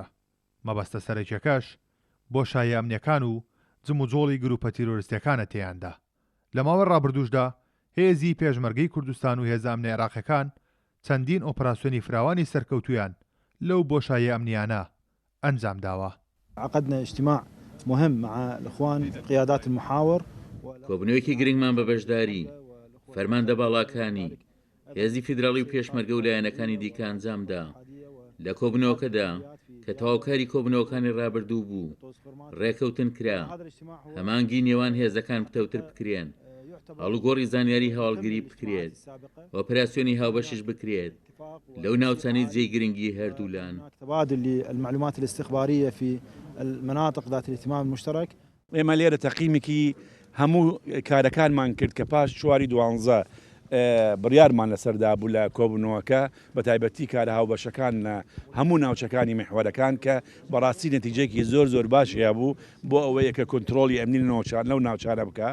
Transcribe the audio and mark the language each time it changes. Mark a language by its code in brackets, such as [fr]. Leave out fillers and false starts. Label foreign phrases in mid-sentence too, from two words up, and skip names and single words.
[ckb] مەبەستە سەرەکیەکەش بۆ شایە ئەمنیەکان و جم و جۆڵی گروپە تیرۆریستەکانە تێیاندا. لە ماوەی ڕابردووشدا هێزی پێشمەرگەی کوردستان و هێزە ئەمنیە عێراقیەکان چەندین ئۆپراسیۆنی فراوانی سەرکەوتویان لەو بۆشایە ئەمنیانە ئەنجام داوە. [ar] عقدنا اجتماع مهم مع الإخوان قيادات المحاور [ckb] کۆبنەوەیەکی گرنگمان بە بەشداری فەرماندە باڵاکانی هێزی فیدراڵی و پێشمەرگە و لایەنەکانی دیکە ئەنجامدا لە کۆبنەوەکەدا کە تەواوکاری کۆبنەوەکانی ڕابردوو بوو ڕێکەوتن کرا هەمانگی نێوان هێزەکان پتەوتر بکرێن هەڵوگۆڕی زانیاری هەواڵگیری بکرێت ئۆپراسیۆنی هاوبەشش بکرێت لەو ناوچانەی جێی گرنگی هەردوولان. [ar] تبادل المعلومات الاستخبارية في المناطق ذات الاهتمام المشترك. [ckb] ئێمە لێرە تەقیمێکی هەموو کارەکانمان کرد کە پاش چواری دوانزە بڕیارمان لەسەردا بوو لە کۆبنەوەکە بە تایبەتی کارە هاوبەشەکان هەموو ناوچەکانی محوەرەکان کە بەڕاستی نەتیجەیەکی زۆر باشیە بوو بۆ ئەوەیە کە کۆنتترۆلی ئەمنی لەو ناوچانە بکە.